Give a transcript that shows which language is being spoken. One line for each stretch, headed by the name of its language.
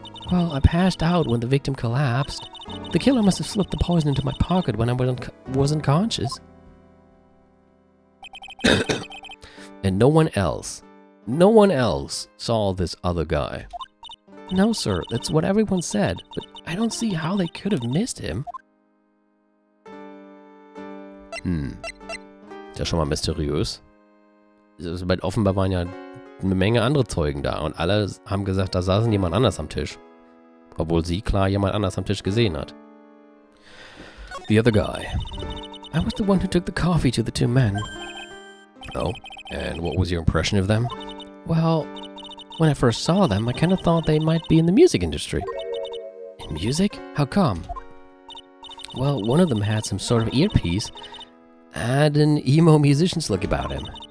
English: Well, I passed out when the victim collapsed. The killer must have slipped the poison into my pocket when I was unconscious. And no one else saw this other guy. No, sir, that's what everyone said, but I don't see how they could have missed him.
German: Ist ja schon mal mysteriös. Weil offenbar waren ja eine Menge andere Zeugen da und alle haben gesagt, da saß jemand anders am Tisch. Obwohl sie klar jemand anders am Tisch gesehen hat.
English: The other guy. I was the one who took the coffee to the 2 men. Oh, and what was your impression of them? Well, when I first saw them, I kind of thought they might be in the music industry. In music? How come? Well, one of them had some sort of earpiece and an emo musician's look about him.